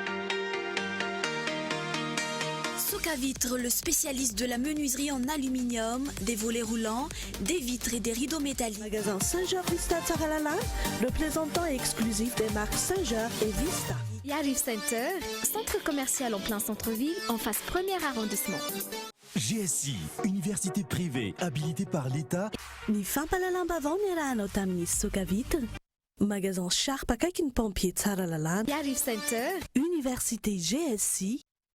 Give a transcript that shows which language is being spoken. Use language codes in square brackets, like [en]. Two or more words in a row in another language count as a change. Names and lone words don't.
[fr] Soka Vitre, le spécialiste de la menuiserie en aluminium, des volets roulants, des vitres et des rideaux métalliques. Magasin Saint-Georges Vista Tsaralala, représentant exclusif des marques Saint-Georges et Vista. Yarif Center, centre commercial en plein centre-ville, en face premier arrondissement. GSI, université privée habilitée par l'État. [mg] Ny fampalalam-bavao ny arahanao tamin'ny soka vitre. Magasin Sharp akaiky ny pompier tsara lalàna. [fr] Yarif Center. Université GSI.